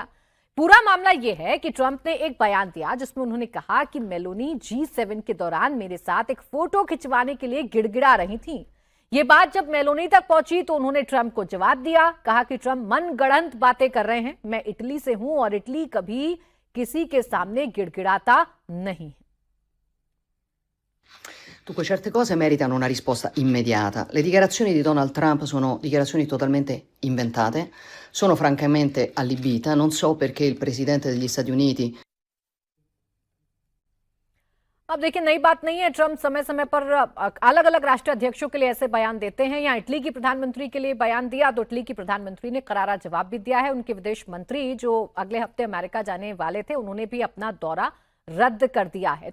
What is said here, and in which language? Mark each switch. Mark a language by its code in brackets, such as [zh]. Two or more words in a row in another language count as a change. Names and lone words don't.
[hi] पूरा मामला यह है कि ट्रंप ने एक बयान दिया जिसमें उन्होंने कहा कि मेलोनी G7 के दौरान मेरे साथ एक फोटो खिंचवाने के लिए गिड़गिड़ा रही थी। ये बात जब मेलोनी तक पहुंची तो उन्होंने ट्रंप को जवाब दिया, कहा कि ट्रंप मनगढ़ंत बातें कर रहे हैं। मैं इटली से हूं और इटली कभी किसी के सामने गिड़गिड़ाता नहीं। [it] Dunque, certe cose meritano una risposta immediata. Le dichiarazioni di Donald Trump sono dichiarazioni totalmente inventate, sono francamente allibita, non so perché il presidente degli Stati Uniti. [hi] अब देखिए, नई बात नहीं है। ट्रंप समय समय पर अलग अलग राष्ट्र अध्यक्षों के लिए ऐसे बयान देते हैं। यहाँ इटली की प्रधानमंत्री के लिए बयान दिया तो इटली की प्रधानमंत्री ने करारा जवाब भी दिया है। उनके विदेश मंत्री जो अगले हफ्ते अमेरिका जाने वाले थे, उन्होंने भी अपना दौरा रद्द कर दिया है।